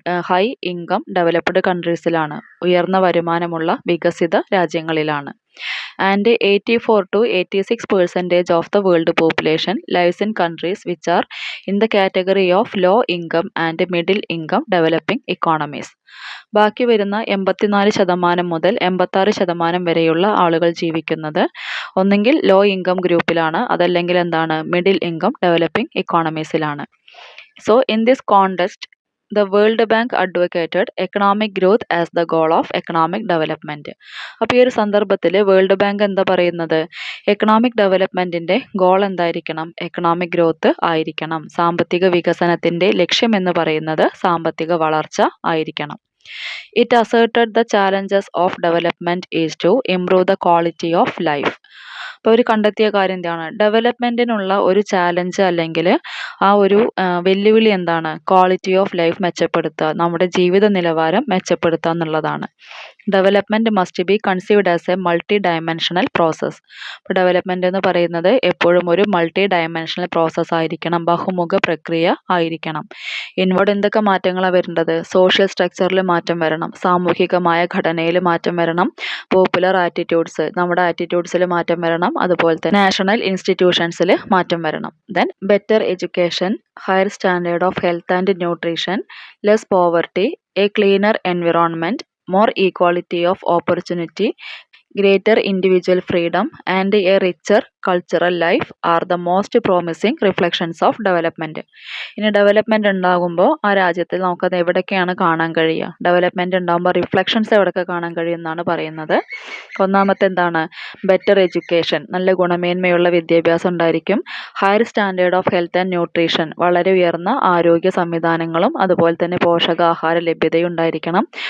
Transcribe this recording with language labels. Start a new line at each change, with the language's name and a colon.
Malayalam: High income developed കൺട്രീസിലാണ്, ഉയർന്ന വരുമാനമുള്ള വികസിത രാജ്യങ്ങളിലാണ്.
English: And 84 to 86% of the world population lives in countries which are in the category of low income and middle income developing economies.
Malayalam: ബാക്കി വരുന്ന 84% മുതൽ 86% വരെയുള്ള ആളുകൾ ജീവിക്കുന്നത് ഒന്നെങ്കിൽ ലോ ഇൻകം ഗ്രൂപ്പിലാണ്, അതല്ലെങ്കിൽ എന്താണ് middle income developing ഇക്കോണമീസിലാണ്.
English: So in this context the World Bank advocated economic growth as the goal of economic development.
Malayalam: അപ്പോൾ ഈ ഒരു സന്ദർഭത്തിൽ വേൾഡ് ബാങ്ക് എന്താ പറയുന്നത്? എക്കണോമിക് ഡെവലപ്മെൻറ്റിൻ്റെ ഗോൾ എന്തായിരിക്കണം? എക്കണോമിക് ഗ്രോത്ത് ആയിരിക്കണം. സാമ്പത്തിക വികസനത്തിൻ്റെ ലക്ഷ്യം എന്ന് പറയുന്നത് സാമ്പത്തിക വളർച്ച ആയിരിക്കണം.
English: It asserted the challenges of development is to improve the quality of life.
Malayalam: അപ്പോൾ അവർ കണ്ടെത്തിയ കാര്യം എന്താണ്? ഡെവലപ്മെൻറ്റിനുള്ള ഒരു ചാലഞ്ച് അല്ലെങ്കിൽ ആ ഒരു വെല്ലുവിളി എന്താണ്? ക്വാളിറ്റി ഓഫ് ലൈഫ് മെച്ചപ്പെടുത്തുക, നമ്മുടെ ജീവിത നിലവാരം മെച്ചപ്പെടുത്തുക എന്നുള്ളതാണ്.
English: Development must be conceived as a multi dimensional process.
Malayalam: ഇപ്പോൾ ഡെവലപ്മെൻറ്റ് എന്ന് പറയുന്നത് എപ്പോഴും ഒരു മൾട്ടി ഡയമെൻഷണൽ പ്രോസസ്സ് ആയിരിക്കണം, ബഹുമുഖ പ്രക്രിയ ആയിരിക്കണം. ഇൻവേർഡ് എന്തൊക്കെ മാറ്റങ്ങളാണ് വരേണ്ടത്? സോഷ്യൽ സ്ട്രക്ചറിൽ മാറ്റം വരണം, സാമൂഹികമായ ഘടനയിൽ മാറ്റം വരണം, പോപ്പുലർ ആറ്റിറ്റ്യൂഡ്സ്, നമ്മുടെ ആറ്റിറ്റ്യൂഡ്സിൽ മാറ്റം വരണം, അതുപോലെ തന്നെ നാഷണൽ ഇൻസ്റ്റിറ്റ്യൂഷൻസിൽ മാറ്റം വരണം.
English: Then better education, higher standard of health and nutrition, less poverty, a cleaner environment, more equality of opportunity, greater individual freedom and a richer cultural life are the most promising reflections of development.
Malayalam: ഇനി development ഉണ്ടാകുമ്പോൾ ആ രാജ്യത്തിൽ നമുക്കത് എവിടെയൊക്കെയാണ് കാണാൻ കഴിയുക? Development ഉണ്ടാകുമ്പോൾ reflections എവിടെയൊക്കെ കാണാൻ കഴിയുമെന്നാണ് പറയുന്നത്. ഒന്നാമത്തെ എന്താണ്? ബെറ്റർ എഡ്യൂക്കേഷൻ, നല്ല ഗുണമേന്മയുള്ള വിദ്യാഭ്യാസം ഉണ്ടായിരിക്കും.
English: higher standard of health and nutrition,
Malayalam: വളരെ ഉയർന്ന ആരോഗ്യ സംവിധാനങ്ങളും അതുപോലെ തന്നെ പോഷകാഹാര ലഭ്യതയും ഉണ്ടായിരിക്കണം.